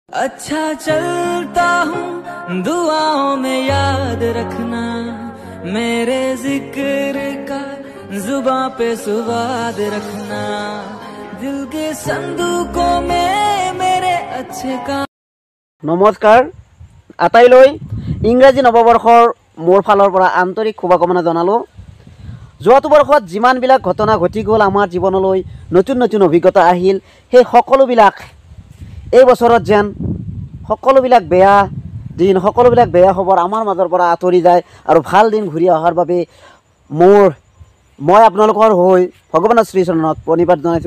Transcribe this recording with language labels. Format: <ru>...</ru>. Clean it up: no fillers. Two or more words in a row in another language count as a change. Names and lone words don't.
<hi>अच्छा चलता हूँ दुआओं में याद रखना मेरे जिक्र का जुबां पे सुवाद रखना दिल के संदूकों में मेरे अच्छे काम।</hi> <as>नमस्कार आटाइলৈ ইংৰাজী নৱবৰ্ষৰ মোৰ ফালৰ পৰা আন্তৰিক শুভকামনা জনালো। যোৱাটো বৰ্ষত যিমানবিলাক ঘটনা ঘটি গ'ল আমাৰ জীৱনলৈ নতুন নতুন অভিজ্ঞতা আহিল সেই সকলোবিলাক এই বছৰত যেন সকলোবিলাক বেয়া দিন সকলোবিলাক বেয়া খবৰ আমাৰ মাজৰ পৰা আঁতৰি যায় আৰু ভাল দিন ঘূৰি অহাৰ বাবে মই আপোনালোকৰ হৈ ভগৱানৰ শ্ৰীচৰণত প্ৰণিপাত জনাইছোঁ।</as>